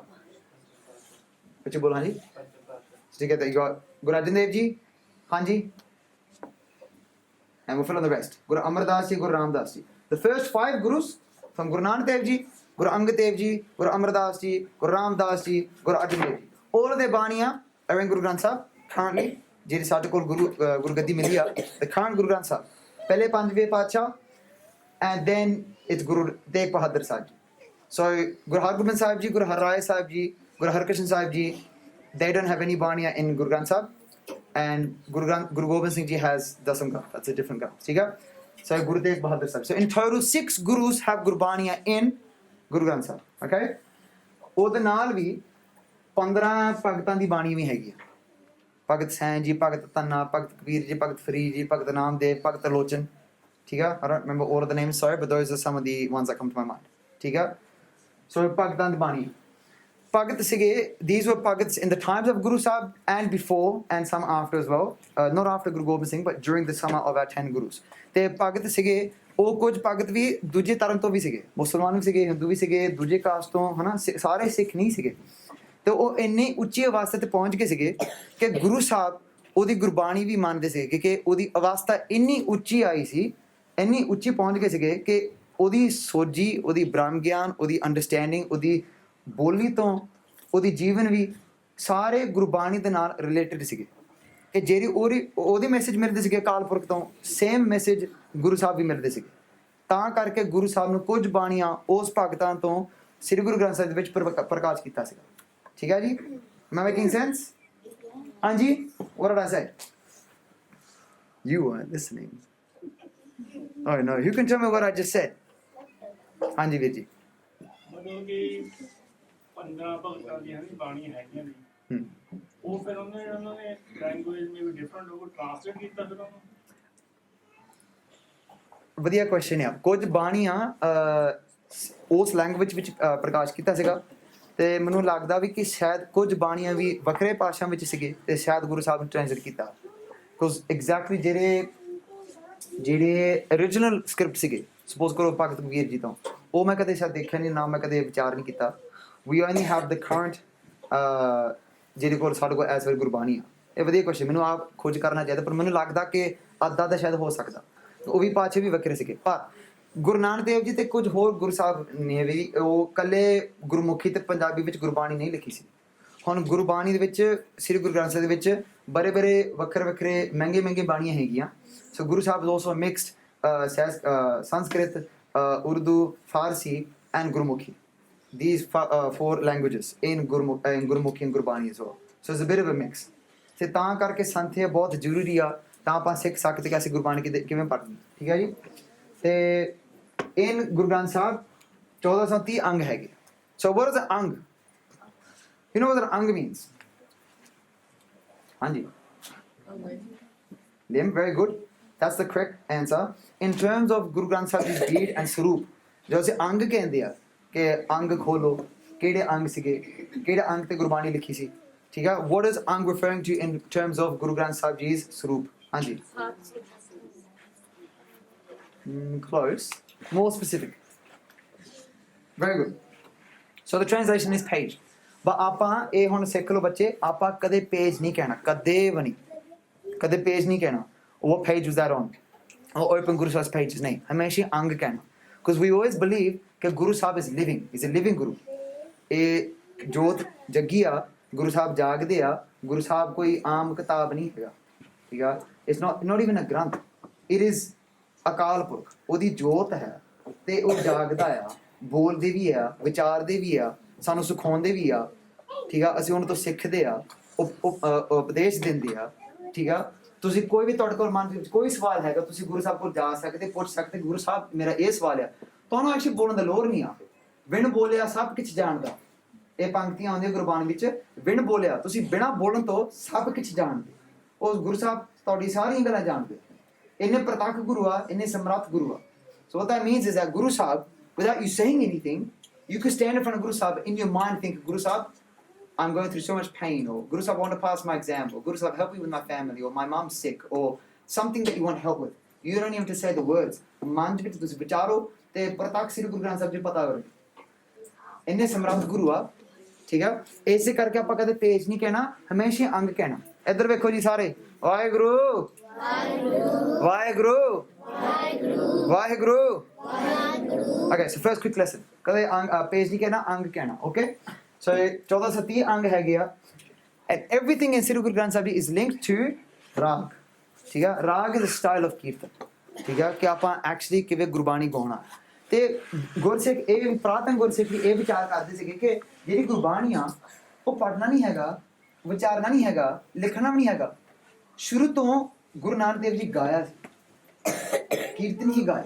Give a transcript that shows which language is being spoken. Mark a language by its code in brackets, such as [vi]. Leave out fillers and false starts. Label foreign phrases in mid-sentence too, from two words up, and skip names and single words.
[en] What you bol Hanji? [pa] ਠੀਕ ਹੈ, [en] you got Guru Arjan Dev Ji. Hanji. And we'll fill in the rest. Guru Amar Das Ji, Guru Ram Das Ji. The first 5 Gurus from Guru Nanak Dev Ji, Guru Angad Dev Ji, Guru Amar Das Ji, Guru Ram Das Ji, Guru Arjan Dev Ji. All of their Baniya are in Guru Granth Sahib currently. [pa] ਜਿਹੜੀ ਸਾਡੇ ਕੋਲ Guru Gaddi ਮਿਲੀ ਆ, [en] the current Guru Granth Sahib. [pa] ਪਹਿਲੇ 5ਵੇਂ ਪਾਤਸ਼ਾਹ, [en] and then it's Guru Tegh Bahadur Sahib Ji. So Guru Hargobind Sahib Ji, Guru Har Rai Sahib Ji, Guru Harkrishan Sahib Ji, they don't have any Baniya in Guru Granth Sahib. And Guru Gobind Singh Ji has Dasam Granth. That's a different Granth. [pa] ਠੀਕ ਹੈ? [en] So Guru Tegh Bahadur Sahib. So in total 6 Gurus have Gurbaniya in Guru Granth Sahib. Okay? [pa] ਉਹਦੇ ਨਾਲ ਵੀ 15 ਭਗਤਾਂ ਦੀ ਬਾਣੀ ਵੀ ਹੈਗੀ ਆ. ਭਗਤ ਸੈਂਝ ਜੀ, ਭਗਤ ਤੰਨਾ, ਭਗਤ ਕਬੀਰ ਜੀ, ਭਗਤ ਫਰੀਦ ਜੀ, ਭਗਤ ਨਾਮਦੇਵ, ਭਗਤ ਲੋਚਨ. ਠੀਕ ਆ? [en] I don't remember all of the names, sorry, but those are some of the ones that come to my mind. [pa] ਠੀਕ ਆ? So ਭਗਤਾਂ ਦੀ ਬਾਣੀ. ਭਗਤ ਸੀਗੇ, [en] these were Bhagats in the times of Guru Sahib and before, and some after as well. Not after Guru Gobind Singh, but during the summer of our 10 Gurus. [pa] ਤੇ ਭਗਤ ਸੀਗੇ, ਉਹ ਕੁਝ ਭਗਤ ਵੀ ਦੂਜੇ ਧਰਮ ਤੋਂ ਵੀ ਸੀਗੇ, ਮੁਸਲਮਾਨ ਵੀ ਸੀਗੇ, ਹਿੰਦੂ ਵੀ ਸੀਗੇ, ਦੂਜੇ ਕਾਸਟ ਤੋਂ, ਹਨਾ, ਸਾਰੇ ਸਿੱਖ ਨਹੀਂ ਸੀਗੇ. ਤੇ ਉਹ ਇੰਨੀ ਉੱਚੀ ਅਵਸਥਾ ਤੇ ਪਹੁੰਚ ਗਏ ਸੀਗੇ ਕਿ ਗੁਰੂ ਸਾਹਿਬ ਉਹਦੀ ਗੁਰਬਾਣੀ ਵੀ ਮੰਨਦੇ ਸੀਗੇ, ਕਿ ਉਹਦੀ ਅਵਸਥਾ ਇੰਨੀ ਉੱਚੀ ਆਈ ਸੀ, ਇੰਨੀ ਉੱਚੀ ਪਹੁੰਚ ਗਏ ਸੀਗੇ ਕਿ ਉਹਦੀ ਸੋਝੀ, ਉਹਦੀ ਬ੍ਰਹਮ ਗਿਆਨ, ਉਹਦੀ ਅੰਡਰਸਟੈਂਡਿੰਗ, ਉਹਦੀ ਬੋਲੀ ਤੋਂ ਉਹਦੀ ਜੀਵਨ ਵੀ ਸਾਰੇ ਗੁਰਬਾਣੀ ਦੇ ਨਾਲ ਰਿਲੇਟਡ ਸੀਗੇ, ਕਿ ਜਿਹੜੀ ਉਹਦੇ ਮੈਸੇਜ ਮਿਲਦੇ ਸੀਗੇ ਅਕਾਲ ਪੁਰਖ ਤੋਂ, [en] same message [pa] ਗੁਰੂ ਸਾਹਿਬ ਵੀ ਮਿਲਦੇ ਸੀਗੇ. ਤਾਂ ਕਰਕੇ ਗੁਰੂ ਸਾਹਿਬ ਨੂੰ ਕੁਝ ਬਾਣੀਆਂ ਉਸ ਭਗਤਾਂ ਤੋਂ ਸ੍ਰੀ ਗੁਰੂ ਗ੍ਰੰਥ ਸਾਹਿਬ ਦੇ ਵਿੱਚ ਪ੍ਰਕਾਸ਼ ਕੀਤਾ ਸੀਗਾ. ਠੀਕ ਹੈ ਜੀ? [en] Am I making sense? ਹਾਂਜੀ, what did I say? You weren't listening. Oh no, you can tell me what I just said. [pa] ਹਾਂਜੀ ਵੀਰ ਜੀ. ਮਤਲਬ ਕਿ 15 ਭਗਤਾਂ ਦੀਆਂ ਬਾਣੀਆਂ ਹੈਗੀਆਂ ਨੇ, ਉਹ ਫਿਰ ਉਹਨਾਂ ਨੇ ਲੈਂਗੁਏਜ ਮੇ ਵੀ ਡਿਫਰੈਂਟ ਹੋ ਕੇ ਟ੍ਰਾਂਸਲੇਟ ਕੀਤਾ ਫਿਰ ਉਹਨੂੰ. ਵਧੀਆ ਕੁਐਸਚਨ ਆ. ਕੁਝ ਬਾਣੀਆਂ ਉਸ ਲੈਂਗੁਏਜ ਵਿੱਚ ਪ੍ਰਕਾਸ਼ ਕੀਤਾ ਸੀਗਾ, ਤੇ ਮੈਨੂੰ ਲੱਗਦਾ ਵੀ ਕਿ ਸ਼ਾਇਦ ਕੁਝ ਬਾਣੀਆਂ ਵੀ ਵੱਖਰੇ ਭਾਸ਼ਾ ਵਿੱਚ ਸੀਗੇ ਤੇ ਸ਼ਾਇਦ ਗੁਰੂ ਸਾਹਿਬ ਨੇ ਟ੍ਰਾਂਸਲੇਟ ਕੀਤਾ, [en] because exactly [pa] ਜਿਹੜੇ [en] original script [pa] ਸੀਗੇ, ਸਪੋਜ਼ ਕਰੋ ਭਗਤ ਕਬੀਰ ਜੀ ਤੋਂ, ਉਹ ਮੈਂ ਕਦੇ ਸ਼ਾਇਦ ਦੇਖਿਆ ਨਹੀਂ, ਨਾ ਮੈਂ ਕਦੇ ਵਿਚਾਰ ਨਹੀਂ ਕੀਤਾ. [en] We only have the current [pa] ਜਿਹਦੇ ਕੋਲ ਸਾਡੇ ਕੋਲ ਇਸ ਵੇਲੇ ਗੁਰਬਾਣੀ ਆ? ਇਹ ਵਧੀਆ ਕੁਐਸਚਨ, ਮੈਨੂੰ ਆਪ ਖੋਜ ਕਰਨਾ ਚਾਹੀਦਾ, ਪਰ ਮੈਨੂੰ ਲੱਗਦਾ ਕਿ ਅੱਧਾ ਤਾਂ ਸ਼ਾਇਦ ਹੋ ਸਕਦਾ। ਉਹ ਵੀ ਪਾਛੇ ਵੀ ਵੱਖਰੇ ਸੀਗੇ, ਪਰ ਗੁਰੂ ਨਾਨਕ ਦੇਵ ਜੀ ਤੇ ਕੁਝ ਹੋਰ ਗੁਰੂ ਸਾਹਿਬ ਨੇ ਵੀ ਉਹ ਇਕੱਲੇ ਗੁਰਮੁਖੀ ਤੇ ਪੰਜਾਬੀ ਵਿੱਚ ਗੁਰਬਾਣੀ ਨਹੀਂ ਲਿਖੀ ਸੀ। ਹੁਣ ਗੁਰਬਾਣੀ ਦੇ ਵਿੱਚ, ਸ੍ਰੀ ਗੁਰੂ ਗ੍ਰੰਥ ਸਾਹਿਬ ਦੇ ਵਿੱਚ ਬੜੇ ਵੱਖਰੇ ਮਹਿੰਗੇ ਬਾਣੀਆਂ ਹੈਗੀਆਂ। [en] So Guru Sahib is also mixed Sanskrit, Urdu, Farsi and Gurmukhi. These four languages in Gurmukhi and Gurbani as well. So it's a bit of a mix. [pa] ਤੇ ਤਾਂ ਕਰਕੇ ਸੰਥਿਆ ਬਹੁਤ ਜ਼ਰੂਰੀ ਆ, ਤਾਂ ਆਪਾਂ ਸਿੱਖ ਸਕਦੇ ਕਿ ਅਸੀਂ ਗੁਰਬਾਣੀ ਕਿਵੇਂ ਪੜ੍ਹਨੀ। ਠੀਕ ਹੈ ਜੀ। ਤੇ ਇਨ ਗੁਰੂ ਗ੍ਰੰਥ ਸਾਹਿਬ 1430 ਅੰਗ ਹੈਗੇ। [en] So what is an ਅੰਗ? You know what an ਅੰਗ means? ਹਾਂਜੀ, limb, very good. That's the correct answer. In terms of Guru Granth Sahib Ji's deed and [pa] ਸਰੂਪ, ਜੋ ਅਸੀਂ ਅੰਗ ਕਹਿੰਦੇ ਆ ਕਿ ਅੰਗ ਖੋਲੋ, ਕਿਹੜੇ ਅੰਗ ਸੀਗੇ, ਕਿਹੜੇ ਅੰਗ ਤੇ ਗੁਰਬਾਣੀ ਲਿਖੀ ਸੀ। ਠੀਕ ਹੈ। [en] What is ਅੰਗ referring to in terms of Guru Granth Sahib Ji's ਸਰੂਪ? ਹਾਂਜੀ, close, more specific. Very good. So the translation is page. [pa] but ਆਪਾਂ ਇਹ ਹੁਣ ਸਿੱਖ ਲਓ ਬੱਚੇ, ਆਪਾਂ ਕਦੇ ਪੇਜ ਨਹੀਂ ਕਹਿਣਾ, ਕਦੇ ਵੀ ਨਹੀਂ, ਕਦੇ ਪੇਜ ਨਹੀਂ ਕਹਿਣਾ। [en] what page was that on? or open Guru Sahib's pages, [pa] ਨਹੀਂ, ਹਮੇਸ਼ਾ ਅੰਗ ਕਹਿਣਾ। [en] because we always believe ਕਿ ਗੁਰੂ ਸਾਹਿਬ is living, is a living ਗੁਰੂ। [pa] ਇਹ ਜੋਤ ਜੱਗੀ ਆ, ਗੁਰੂ ਸਾਹਿਬ ਜਾਗਦੇ ਆ। ਗੁਰੂ ਸਾਹਿਬ ਕੋਈ ਆਮ ਕਿਤਾਬ ਨਹੀਂ ਹੈਗਾ। ਠੀਕ ਆ। [en] it's not even a ਗ੍ਰੰਥ, it is ਅਕਾਲ ਪੁਰਖ। [pa] ਉਹਦੀ ਜੋਤ ਹੈ ਤੇ ਉਹ ਜਾਗਦਾ ਆ, ਬੋਲਦੇ ਵੀ ਆ, ਵਿਚਾਰਦੇ ਵੀ ਆ, ਸਾਨੂੰ ਸਿਖਾਉਂਦੇ ਵੀ ਆ। ਠੀਕ ਆ। ਅਸੀਂ ਉਹਨਾਂ ਤੋਂ ਸਿੱਖਦੇ ਆ, ਉਪਦੇਸ਼ ਦਿੰਦੇ ਆ। ਠੀਕ ਆ। ਤੁਸੀਂ ਕੋਈ ਵੀ, ਤੁਹਾਡੇ ਕੋਲ ਮਨ ਵਿੱਚ ਕੋਈ ਸਵਾਲ ਹੈਗਾ, ਤੁਸੀਂ ਗੁਰੂ ਸਾਹਿਬ ਕੋਲ ਜਾ ਸਕਦੇ, ਪੁੱਛ ਸਕਦੇ, ਗੁਰੂ ਸਾਹਿਬ ਮੇਰਾ ਇਹ ਸਵਾਲ ਆ। ਤੁਹਾਨੂੰ ਐਕਚੁਅਲੀ ਬੋਲਣ ਦਾ ਲੋੜ ਨਹੀਂ ਆ। ਬਿਨ ਬੋਲਿਆ ਸਭ ਕੁਝ ਜਾਣਦਾ, ਇਹ ਪੰਕਤੀਆਂ ਆਉਂਦੀਆਂ ਗੁਰਬਾਣੀ ਵਿੱਚ। ਬਿਨ ਬੋਲਿਆ, ਤੁਸੀਂ ਬਿਨਾਂ ਬੋਲਣ ਤੋਂ ਸਭ ਕੁਝ ਜਾਣਦੇ। ਉਸ ਗੁਰੂ ਸਾਹਿਬ ਤੁਹਾਡੀ ਸਾਰੀਆਂ ਗੱਲਾਂ ਜਾਣਦੇ। ਇੰਨੇ ਪ੍ਰਤੱਖ ਗੁਰੂ ਆ, ਇੰਨੇ ਸਮਰੱਥ ਗੁਰੂ ਆ। [en] So what that means is that Guru Sahib, without you saying anything, you could stand in front of Guru Sahib, in your mind think, Guru Sahib, I'm going through so much pain, or Guru Sahib, I want to pass my exam, or Guru Sahib, help me with my family, or my mom's sick, or something that you want help with. You don't even have to say the words. [pa] Man ਵਿੱਚ ਤੁਸੀਂ ਵਿਚਾਰੋ ਤੇ ਪ੍ਰਤੱਖ ਸ੍ਰੀ ਗੁਰੂ ਗ੍ਰੰਥ ਸਾਹਿਬ ਜੀ ਪਤਾ ਹੋਵੇ। ਇੰਨੇ ਸਮਰੱਥ ਗੁਰੂ ਆ। ਠੀਕ ਆ। ਇਸੇ ਕਰਕੇ ਆਪਾਂ ਕਦੇ ਪੇਜ ਨਹੀਂ ਕਹਿਣਾ, ਹਮੇਸ਼ਾ ਅੰਗ ਕਹਿਣਾ। ਇੱਧਰ ਵੇਖੋ ਜੀ ਸਾਰੇ, ਵਾਹਿਗੁਰੂ ਵਾਹਿਗੁਰੂ ਵਾਹਿਗੁਰੂ। [en] Okay, so first quick lesson. [pa] ਕਦੇ ਪੇਜ ਨਹੀਂ ਕਹਿਣਾ, ਅੰਗ ਕਹਿਣਾ। [en] Okay, so [pa] 1430 ਅੰਗ ਹੈਗੇ ਆ, [en] and everything in Sri Guru Granth Sahib is linked to ਰਾਗ। [pa] ਠੀਕ ਆ। [en] ਰਾਗ is a style of ਕੀਰਤਨ। [pa] ਠੀਕ ਆ, ਕਿ ਆਪਾਂ ਐਕਚੁਅਲੀ ਕਿਵੇਂ ਗੁਰਬਾਣੀ ਗਾਉਣਾ। ਤੇ ਗੁਰਸਿੱਖ, ਇਹ ਪ੍ਰਾਤਨ ਗੁਰਸਿੱਖ ਇਹ ਵਿਚਾਰ ਕਰਦੇ ਸੀਗੇ ਕਿ ਜਿਹੜੀ ਗੁਰਬਾਣੀ ਆ ਉਹ ਪੜ੍ਹਨਾ ਨਹੀਂ ਹੈਗਾ, ਵਿਚਾਰਨਾ ਨਹੀਂ ਹੈਗਾ, ਲਿਖਣਾ ਵੀ ਨਹੀਂ ਹੈਗਾ। ਸ਼ੁਰੂ ਤੋਂ ਗੁਰੂ ਨਾਨਕ ਦੇਵ ਜੀ ਗਾਇਆ ਸੀ, ਕੀਰਤਨ ਹੀ ਗਾਇਆ।